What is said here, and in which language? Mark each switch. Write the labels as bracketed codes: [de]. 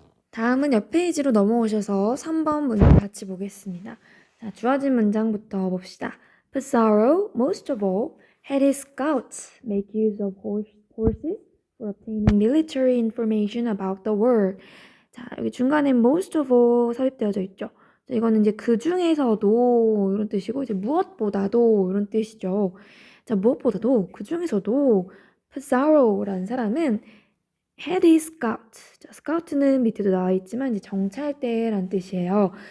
[ko] 다음은 옆 페이지로 넘어오셔서 3번 문장 같이 보겠습니다. 자, 주어진 문장부터 봅시다. [en] Pizarro, most of all, had his scouts make use of horses for obtaining military information about the war. [ko] 자, 여기 중간에 [en] most of all [ko] 삽입되어져 있죠. 자, 이거는 이제 그 중에서도 이런 뜻이고 이제 무엇보다도 이런 뜻이죠. 자, 무엇보다도 그 중에서도 Pizarro라는 사람은 [en] had his scout. [ko] 자, scout는 밑에도 나와 있지만 이제 정찰대라는 뜻이에요.